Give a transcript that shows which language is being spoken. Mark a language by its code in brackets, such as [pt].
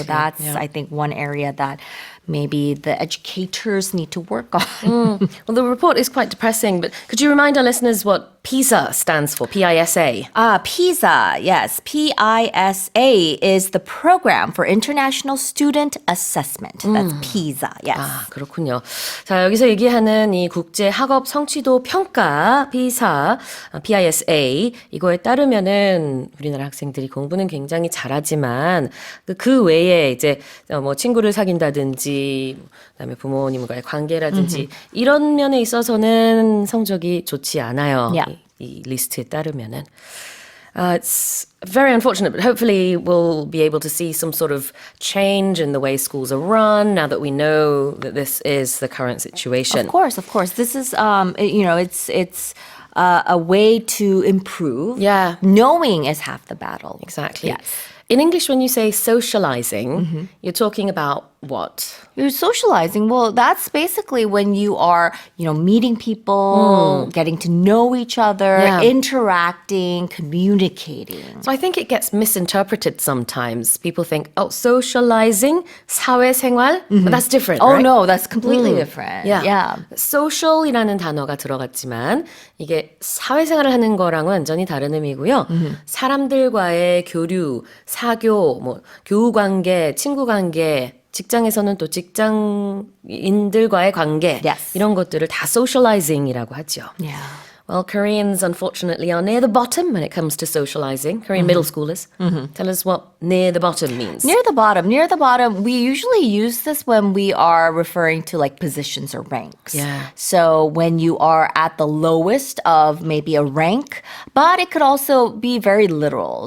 [en] So that's, I think, one area that maybe the educators need to work on. Well, the report is quite depressing, but could you remind our listeners what PISA stands for, PISA? PISA, yes. PISA is the Program for International Student Assessment. That's PISA, yes. [ko] 아, 그렇군요. 자, 여기서 얘기하는 이 국제 학업 성취도 평가 PISA, PISA 이거에 따르면은 우리나라 학생들이 공부는 굉장히 잘하지만 그 외에 이제 뭐 친구를 사귄다든지 그다음에 부모님과의 관계라든지 이런 면에 있어서는 성적이 좋지 않아요. [en] Yeah. [ko] 이 리스트에 따르면은. [en] It's very unfortunate, but hopefully we'll be able to see some sort of change in the way schools are run now that we know that this is the current situation. Of course. This is, you know, it's a way to improve. Yeah. Knowing is half the battle. Exactly. Yes. In English, when you say socializing, you're talking about what? You're socializing. Well, that's basically when you are, you know, meeting people, getting to know each other, interacting, communicating. So I think it gets misinterpreted sometimes. People think, oh, socializing, 사회생활, but that's different, Oh, right? no, that's completely different. Yeah. [ko] social이라는 단어가 들어갔지만 이게 사회생활을 하는 거랑은 완전히 다른 의미고요. 사람들과의 교류, 사교, 뭐 교우 관계, 친구 관계, 직장에서는 또 직장인들과의 관계 [en] Yes. [ko] 이런 것들을 다 socializing이라고 하죠. [en] Yeah. Well, Koreans, unfortunately, are near the bottom when it comes to socializing. Korean middle schoolers. Tell us what near the bottom means. Near the bottom, we usually use this when we are referring to like positions or ranks. Yeah. So when you are at the lowest of maybe a rank, but it could also be very literal.